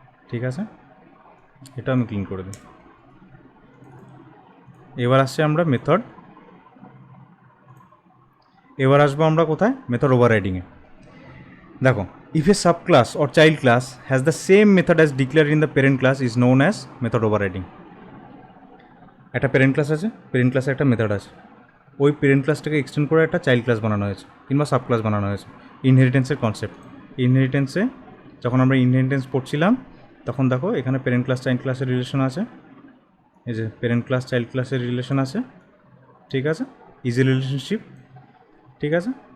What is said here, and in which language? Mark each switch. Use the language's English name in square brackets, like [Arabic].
[Bangla] ঠিক আছে, এটা আমি ক্লিন করে দিই। এবার আসছি আমরা এবার আসবো আমরা কোথায়, মেথড ওভাররাইডিংয়ে। দেখো [English] If a subclass or child class has the same method as declared in the parent class is known as method overriding. [Bangla] একটা প্যারেন্ট ক্লাস আছে, প্যারেন্ট ক্লাসে একটা মেথড আছে, ওই প্যারেন্ট ক্লাসটাকে এক্সটেন্ড করে একটা চাইল্ড ক্লাস বানানো হয়েছে কিংবা সাব ক্লাস বানানো হয়েছে। ইনহেরিটেন্সের কনসেপ্ট, ইনহেরিটেন্সে যখন আমরা ইনহেরিটেন্স পড়ছিলাম তখন দেখো এখানে প্যারেন্ট ক্লাস চাইল্ড ক্লাসের রিলেশন আছে, এই যে প্যারেন্ট ক্লাস চাইল্ড ক্লাসের রিলেশন আছে, ঠিক আছে, ইজি রিলেশনশিপ, ঠিক আছে।